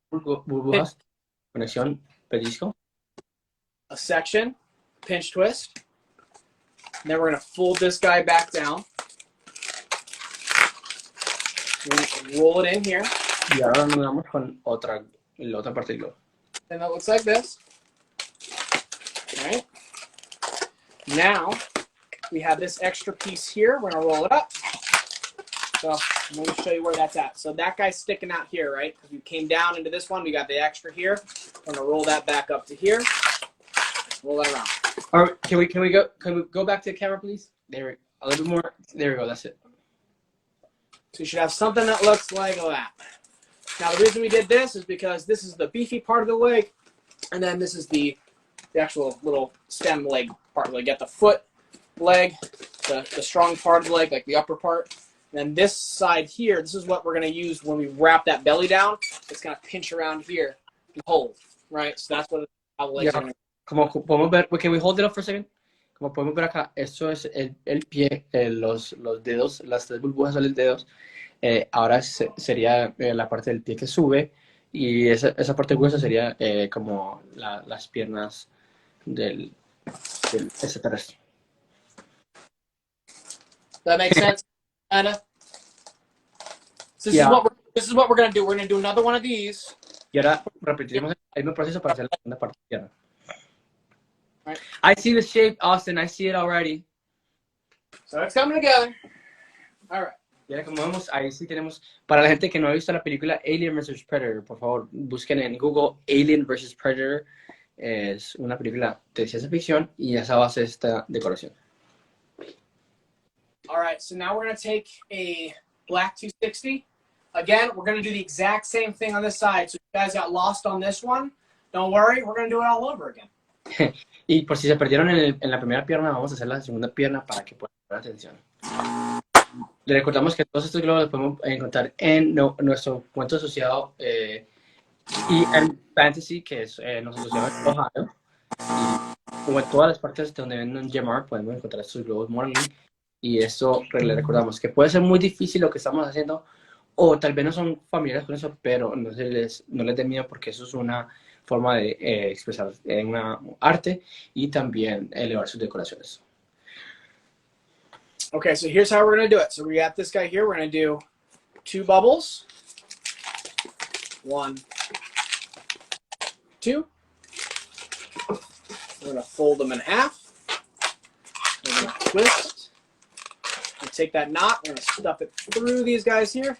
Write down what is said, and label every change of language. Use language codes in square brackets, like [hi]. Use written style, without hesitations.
[es] burbujas, conexión, pellizco, [en] a section, pinch twist. And then we're going to fold this guy back down. Roll it in here. [es] Y ahora nos vamos con la otra parte del globo. [en] And that looks like this. All right. Now we have this extra piece here. We're going to roll it up. So I'm going to show you where that's at. So that guy's sticking out here, right? Because we came down into this one. We got the extra here. We're going to roll that back up to here. Roll that around. All right, can we go back to the camera, please? There, a little bit more. There we go. That's it. So you should have something that looks like that. Now the reason we did this is because this is the beefy part of the leg, and then this is the actual little stem leg part. We get the foot leg, the strong part of the leg, like the upper part. And then this side here, this is what we're going to use when we wrap that belly down. It's going to pinch around here and hold, right? So that's what how the legs are going to. [es] Como podemos ver, [en] can we hold it up for a second? [es] Como podemos ver acá, esto es el pie, los dedos, las 3 burbujas son los dedos. Ahora sería la parte del pie que sube y esa parte gruesa sería como las piernas del extraterrestre. [en] That makes sense, Anna? So this is what we're going to do. We're going to do another one of these. [es] Y ahora repetiremos el mismo proceso para hacer la segunda parte de pierna. [en] Right. I see the shape, Austin. I see it already. So it's coming together. All right. [es] Y ahora como vemos, ahí sí tenemos, para la gente que no ha visto la película Alien vs. Predator, por favor, busquen en Google Alien vs. Predator. Es una película de ciencia ficción y esa base esta decoración. [en] All right, so now we're going to take a black 260. Again, we're going to do the exact same thing on this side. So if you guys got lost on this one, don't worry, we're going to do it all over again. [es] Y por si se perdieron en la primera pierna, vamos a hacer la segunda pierna para que puedan poner atención. Le recordamos que todos estos globos los podemos encontrar en nuestro cuento asociado y en Fantasy, que es nos asociamos en Ohio. Y como en todas las partes donde venden Gemar, podemos encontrar estos globos Morning. Y esto le recordamos que puede ser muy difícil lo que estamos haciendo, o tal vez no son familiares con eso, pero no les dé miedo porque eso es una forma de expresar en una arte y también elevar sus decoraciones. [en] Okay, so here's how we're going to do it. So we got this guy here. We're going to do 2 bubbles. 1, 2. We're going to fold them in half. We're going to twist. And take that knot. We're going to stuff it through these guys here.